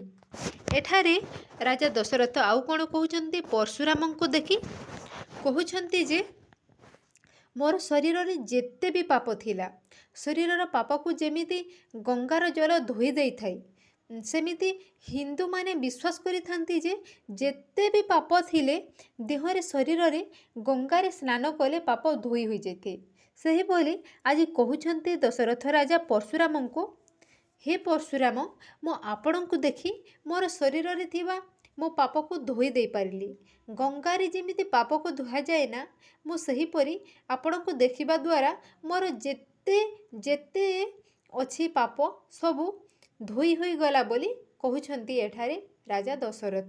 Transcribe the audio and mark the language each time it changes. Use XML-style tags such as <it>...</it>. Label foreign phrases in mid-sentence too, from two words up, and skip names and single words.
<or>ଏଠାରେ ରାଜା ଦଶରଥ ଆଉ କଣ କହୁଛନ୍ତି ପରଶୁରାମ କୁ ଦେଖି କହୁଛନ୍ତି ଯେ ମୋର ଶରୀର ରେ ଯେତେ ଭି ପାପ ଥିଲା, ଶରୀରର ପାପ କୁ ଯେମିତି ଗଙ୍ଗାର ଜଳ ଧୋଇ ଦେଇ ଥାଏ, ସେମିତି ହିନ୍ଦୁ ମାନେ ବିଶ୍ୱାସ କରି ଥାନ୍ତି ଯେ ଯେତେ ଭି ପାପ ଥିଲେ ଦେହରେ ଶରୀର ରେ ଗଙ୍ଗାରେ ସ୍ନାନ କଲେ ପାପ ଧୋଇ ହୋଇ ଯାଏ। ସହି ବୋଲି ଆଜି କହୁଛନ୍ତି ଦଶରଥ ରାଜା ପରଶୁରାମ କୁ, ହେ ପରଶୁରାମ ମୋ ଆପଣ କୁ ଦେଖି ମୋର ଶରୀର ରେ ଥିବା ମୋ ପାପ କୁ ଧୋଇ ଦେଇ ପାରିଲି। ଗଙ୍ଗାରେ ଯେମିତି ପାପ କୁ ଧୁଆ ଯାଏ ନା, ମୋ ସେହି ପରି ଆପଣ କୁ ଦେଖିବା ଦ୍ୱାରା ମୋର ଯେତେ ଯେତେ ଅଛି ପାପ ସବୁ ଧୋଇ ହୋଇ ଗଲା ବୋଲି କହୁଛନ୍ତି ଏଠାରେ ରାଜା ଦଶରଥ।</or>